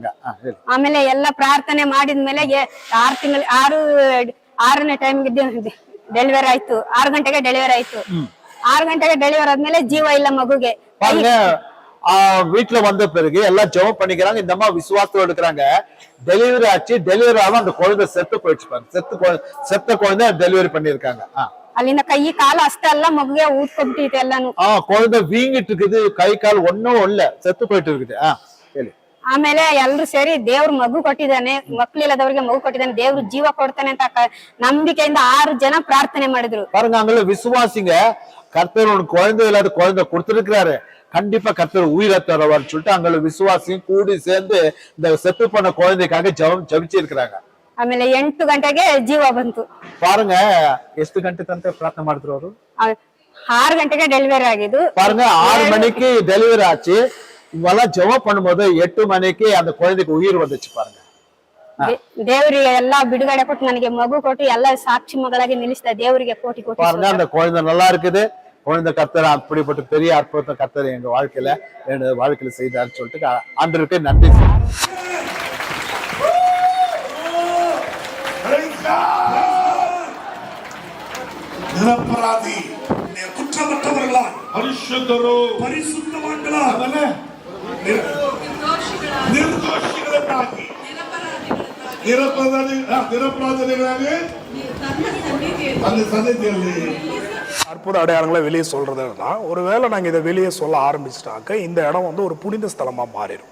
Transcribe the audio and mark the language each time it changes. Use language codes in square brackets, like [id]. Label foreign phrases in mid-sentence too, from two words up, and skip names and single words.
[kn] ಆಮೇಲೆ ಎಲ್ಲ ಪ್ರಾರ್ಥನೆ ಮಾಡಿದ್ಮೇಲೆ 6ನೇ ಟೈಮ್ಗೆ ಡೆಲಿವರಿ ಆಯ್ತು. 6 ಗಂಟೆಗೆ ಡೆಲಿವರಿ ಆಯ್ತು. 6 ಗಂಟೆಗೆ ಡೆಲಿವರಿ ಆದ್ಮೇಲೆ ಜೀವ ಇಲ್ಲ ಮಗುಗೆ. [ta] பாருங்க, வீட்டுல வந்த பிறகு எல்லாம் ஜெபம் பண்ணிக்கிறாங்க, இந்த அம்மா விசுவாசத்தோட இருக்கிறாங்க. டெலிவரி ஆச்சு, டெலிவரி ஆகும் அந்த குழந்தை செத்து போயிடுச்சு பாருங்க, செத்த குழந்தை டெலிவரி பண்ணிருக்காங்க. [kn] ಅಲ್ಲಿಂದ ಕೈ ಕಾಲು ಅಷ್ಟೇ ಅಲ್ಲ, ಮಗುಗೆ ಊದ್ಕೊಬಿಟ್ಟಿತ್ತು ಎಲ್ಲಾನು. [ta] குழந்தை வீங்கிட்டு இருக்குது, கை கால் ஒன்னும் இல்ல, செத்து போயிட்டு இருக்குது. [kn] ಹೇಳಿ. ಆಮೇಲೆ ಎಲ್ರು ಸೇರಿ ದೇವ್ರು ಮಗು ಕೊಟ್ಟಿದ್ದಾನೆ, ಮಕ್ಳಿಲ್ಲದವ್ರಿಗೆ ಮಗು ಕೊಟ್ಟಿದ್ದಾನೆ, ದೇವ್ರು ಜೀವ ಕೊಡ್ತಾನೆ ಅಂತ ನಂಬಿಕೆಯಿಂದ 6 ಜನ ಪ್ರಾರ್ಥನೆ ಮಾಡಿದ್ರು. [ta] பாருங்க, அங்க விசுவாசிங்க, கர்த்தர் உனக்கு குழந்தை இல்லாத குழந்தை கொடுத்திருக்கிறாரு, கண்டிப்பா கர்த்தர் உயிரை தருவார் சொல்லிட்டு அங்க விசுவாசியும் கூடி சேர்ந்து இந்த செத்து போன குழந்தைக்காக ஜெபிச்சு இருக்கிறாங்க. [kn] ಆಮೇಲೆ 8 ಗಂಟೆಗೆ ಜೀವ ಬಂತು. பாருங்க, ಎಷ್ಟು ಗಂಟೆ ತನಕ ಪ್ರಾರ್ಥನೆ ಮಾಡಿದ್ರು ಅವರು? 6 ಗಂಟೆಗೆ ಡೆಲಿವರಿ ಆಗಿದ್ದು. [ta] பாருங்க, 6 மணிக்கு டெலிவரி ஆச்சு. இவெல்லாம் ஜெபம் பண்ணும்போது 8 மணிக்கு அந்த குழந்தைக்கு உயிர் வந்துச்சு பாருங்க. [kn] ದೇವರಿಗೆ ಎಲ್ಲಾ ಬಿಡುಗಡೆ ಕೊಟ್ಟು ನನಗೆ ಮಗು ಕೊಟ್ಟು ಎಲ್ಲ ಸಾಕ್ಷಿ ಮಗಳಾಗಿ ನಿಲ್ಲಿಸಿದ ದೇವರಿಗೆ ಕೋಟಿ ಕೋಟಿ [ta] பாருங்க, அந்த குழந்தை நல்லா இருக்குது, குழந்தை கர்த்தர் அப்படிப்பட்ட பெரிய அற்புதத்தை கர்த்தர் எங்க வாழ்க்கையில செய்தார்னு சொல்லிட்டு ஆண்டவருக்கு நன்றி. நிரபராதி குற்றமற்றவர்களா, பரிசுத்தரோ, பரிசுத்தவான்களா, நிர்தோஷிகளுக்காகி, நிரபராதிகளாக அந்த சந்ததியிலே அற்புத அடையாளங்களை வெளியே சொல்றதுன்னா, ஒருவேளை நாங்க இதை வெளியே சொல்ல ஆரம்பிச்சிட்டாக்க இந்த இடம் வந்து ஒரு புனித ஸ்தலமா மாறிடும்.